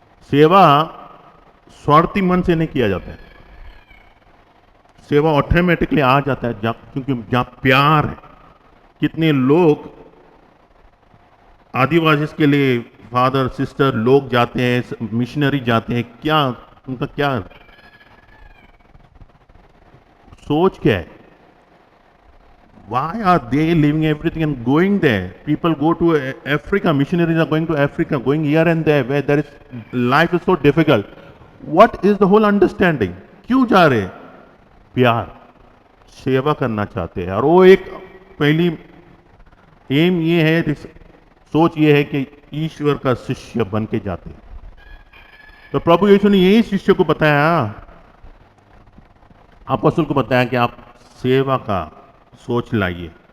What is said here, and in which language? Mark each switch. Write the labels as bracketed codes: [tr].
[hi] सेवा स्वार्थी मन से नहीं किया जाता है. सेवा ऑटोमेटिकली आ जाता है क्योंकि जहां प्यार है. कितने लोग आदिवासी के लिए फादर सिस्टर लोग जाते हैं, मिशनरी जाते हैं, क्या उनका क्या सोच क्या है? [en] Why are they leaving everything and going there? People go to Africa, missionaries are going to Africa, going here and there, where there is life is so difficult. What is the whole understanding? [hi] क्यों जा रहे? प्यार, सेवा करना चाहते हैं. और वो एक पहली एम ये है, सोच ये है कि ईश्वर का शिष्य बन के जाते हैं. तो प्रभु यीशु ने यही शिष्य को बताया, अपोस्तल को बताया कि आप सेवा का सोच लाइए।